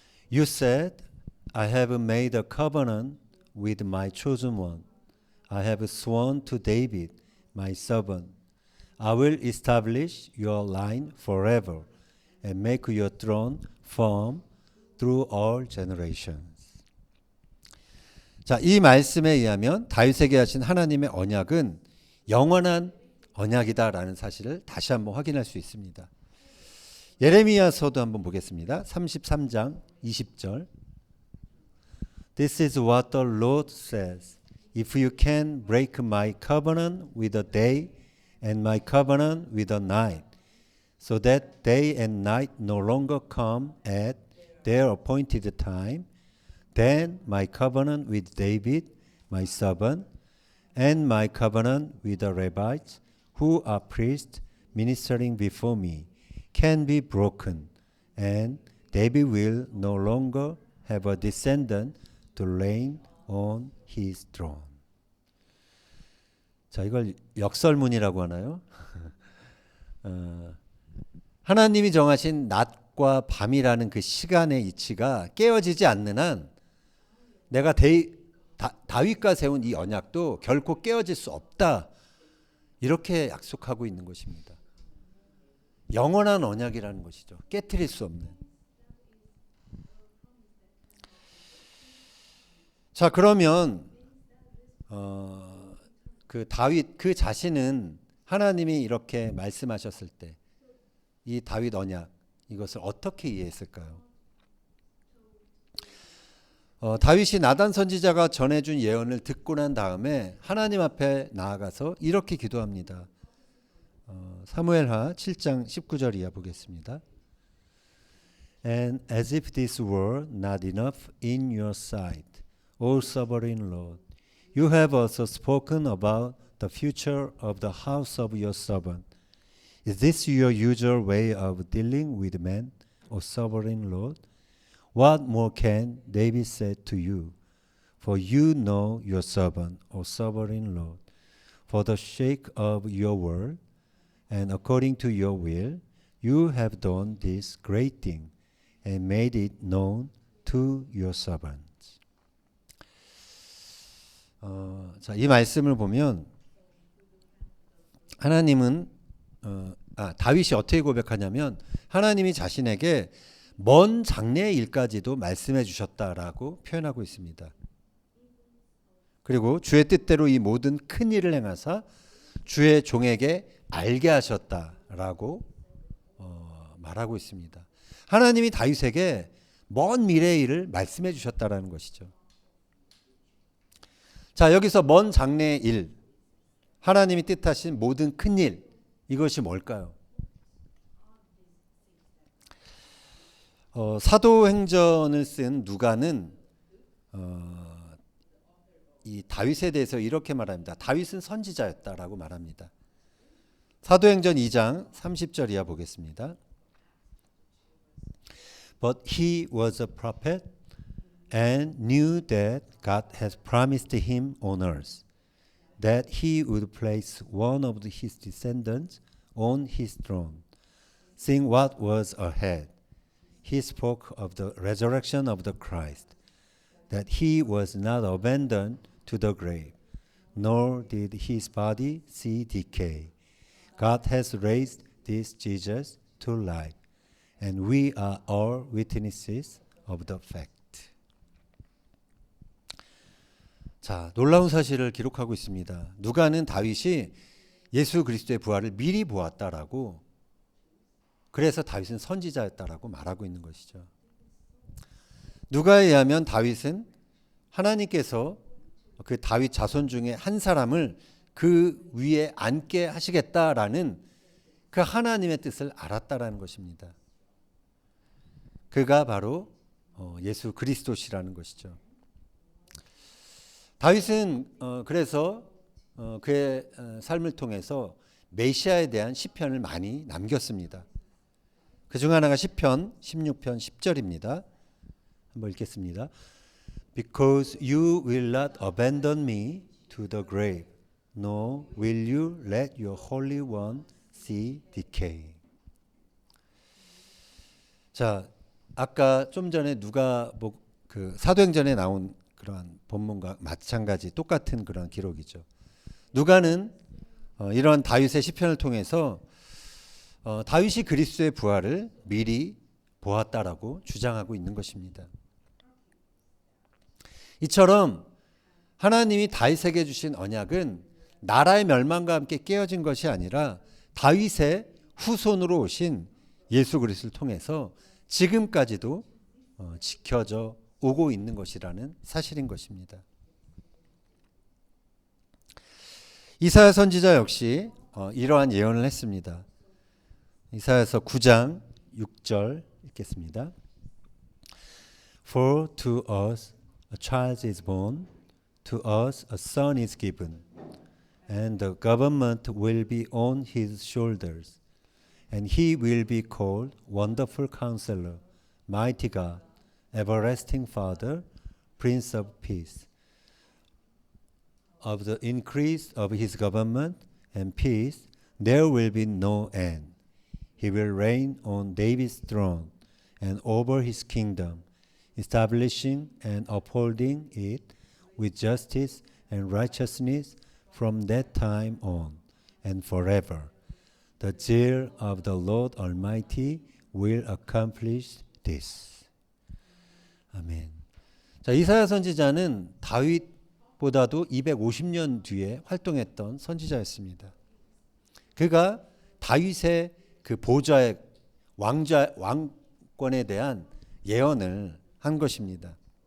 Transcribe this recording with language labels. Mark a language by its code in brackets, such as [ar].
[en] You said, I have made a covenant with my chosen one. I have sworn to David, my servant. I will establish your line forever and make your throne firm through all generations. [ko] 자, 이 말씀에 의하면 다윗에게 하신 하나님의 언약은 영원한 언약이다라는 사실을 다시 한번 확인할 수 있습니다. 예레미야서도 한번 보겠습니다. 33장 20절. [en] This is what the Lord says. If you can break my covenant with the day and my covenant with the night, so that day and night no longer come at their appointed time, then my covenant with David, my servant, and my covenant with the Levites, who are priests ministering before me, can be broken, and David will no longer have a descendant to reign on his throne. [ko] 자, 이걸 역설문이라고 하나요? 하나님이 정하신 낮과 밤이라는 그 시간의 이치가 깨어지지 않는 한 내가 다윗과 세운 이 언약도 결코 깨어질 수 없다. 이렇게 약속하고 있는 것입니다. 영원한 언약이라는 것이죠. 깨트릴 수 없는. 자, 그러면 그 다윗 그 자신은 하나님이 이렇게 말씀하셨을 때 이 다윗 언약 이것을 어떻게 이해했을까요? 다윗이 나단 선지자가 전해준 예언을 듣고 난 다음에 하나님 앞에 나아가서 이렇게 기도합니다. 사무엘하 7장 19절 이하 보겠습니다. [en] And as if this were not enough in your sight, O sovereign Lord, you have also spoken about the future of the house of your servant. Is this your usual way of dealing with men, O sovereign Lord? What more can David say to you? For you know your servant, O sovereign Lord. For the sake of your word and according to your will, you have done this great thing and made it known to your servants. [ko] 자, 이 말씀을 보면 하나님은 다윗이 어떻게 고백하냐면 하나님이 자신에게 먼 장래의 일까지도 말씀해 주셨다라고 표현하고 있습니다. 그리고 주의 뜻대로 이 모든 큰 일을 행하사 주의 종에게 알게 하셨다라고 말하고 있습니다. 하나님이 다윗에게 먼 미래의 일을 말씀해 주셨다라는 것이죠. 자, 여기서 먼 장래의 일, 하나님이 뜻하신 모든 큰 일, 이것이 뭘까요? 사도행전을 쓴 누가는 이 다윗에 대해서 이렇게 말합니다. 다윗은 선지자였다라고 말합니다. 사도행전 2장 30절 이하 보겠습니다. [en] But he was a prophet and knew that God has promised him on earth, that he would place one of his descendants on his throne. Seeing what was ahead, he spoke of the resurrection of the Christ, that he was not abandoned to the grave, nor did his body see decay. God has raised this Jesus to life, and we are all witnesses of the fact. [ko] 자, 놀라운 사실을 기록하고 있습니다. 누가는 다윗이 예수 그리스도의 부활을 미리 보았다라고, 그래서 다윗은 선지자였다라고 말하고 있는 것이죠. 누가에 의하면 다윗은 하나님께서 그 다윗 자손 중에 한 사람을 그 위에 앉게 하시겠다라는 그 하나님의 뜻을 알았다라는 것입니다. 그가 바로 예수 그리스도시라는 것이죠. 다윗은 그래서 그의 삶을 통해서 메시아에 대한 시편을 많이 남겼습니다. 그중 하나가 시편 16편 10절입니다. 한번 읽겠습니다. [en] Because you will not abandon me to the grave, nor will you let your Holy One see decay. [ko] 자, 아까 좀 전에 누가 그 사도행전에 나온 그러한 본문과 마찬가지 똑같은 그런 기록이죠. 누가는 이런 다윗의 시편을 통해서 다윗이 그리스도의 부활을 미리 보았다라고 주장하고 있는 것입니다. 이처럼 하나님이 다윗에게 주신 언약은 나라의 멸망과 함께 깨어진 것이 아니라 다윗의 후손으로 오신 예수 그리스도를 통해서 지금까지도 지켜져 오고 있는 것이라는 사실인 것입니다. 이사야 선지자 역시 이러한 예언을 했습니다. 이사야서 9장 6절 읽겠습니다. [en] For to us a child is born, to us a son is given, and the government will be on his shoulders, and he will be called Wonderful Counselor, Mighty God, Everlasting Father, Prince of Peace. Of the increase of his government and peace, there will be no end. He will reign on David's throne and over his kingdom, establishing and upholding it with justice and righteousness from that time on and forever. The zeal of the Lord Almighty will accomplish this. [ko] 아멘. 자, 이사야 선지자는 다윗보다도 250년 뒤에 활동했던 선지자였습니다. 그가 다윗의 그 보좌의 왕권에 대한 예언을 한 것입니다.